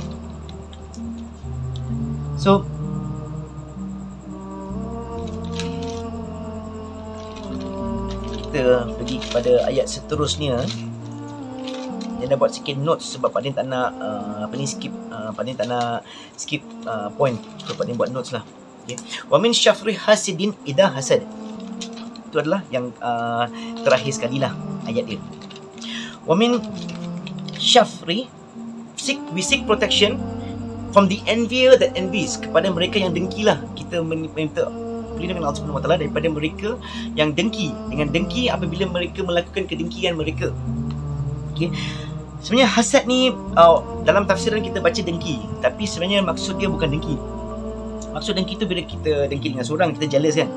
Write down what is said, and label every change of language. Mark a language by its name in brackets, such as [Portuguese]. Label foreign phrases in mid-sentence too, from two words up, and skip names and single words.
[Malay] So kita pergi kepada ayat seterusnya. Dia dah buat sikit notes sebab Pak Din tak nak [English] skip point. [Malay] So Pak Din buat notes lah. Okay. [Arabic] ومن شر حاسد إذا حسد. [Malay] Itu adalah yang terakhir sekali lah ayat dia. [Arabic] ومن شر, [English] we seek protection from the envier that envies, [Malay] kepada mereka yang dengki lah. Kita minta perlindungan Allah [Arabic] سبحانه وتعالى [Malay] daripada mereka yang dengki, dengan dengki apabila mereka melakukan kedengkian mereka. Okay. Sebenarnya hasad ni dalam tafsiran kita baca dengki, tapi sebenarnya maksud dia bukan dengki. Maksud dengki tu bila kita dengki dengan seorang, kita jealous kan.